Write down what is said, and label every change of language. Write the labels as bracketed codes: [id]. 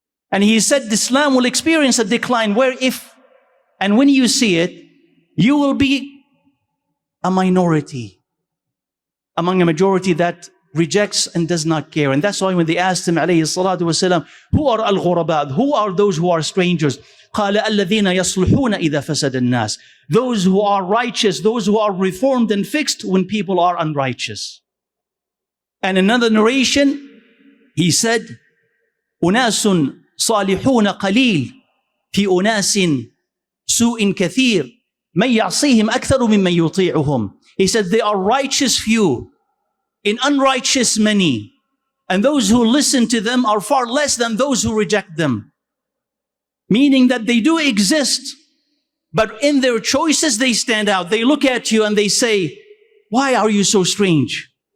[en] And he said Islam will experience a decline where if and when you see it, you will be a minority among a majority that rejects and does not care. And that's why when they asked him, alayhi salatu wasalam, who are al-ghurabad? Who are those who are strangers? [ar] قَالَ الَّذِينَ يَصْلُحُونَ إِذَا فَسَدَ النَّاسِ. [en] Those who are righteous, those who are reformed and fixed when people are unrighteous. And another narration, he said, [ar] أُنَاسٌ صَالِحُونَ قَلِيلٌ فِي أُنَاسٍ سُوءٍ كَثِيرٌ مَنْ يَعْصِيهِمْ أَكْثَرُ مِمَّنْ يُطِيعُهُمْ. [en] He said, they are righteous few in unrighteous many, and those who listen to them are far less than those who reject them. Meaning that they do exist, but in their choices they stand out. They look at you and they say, why are you so strange?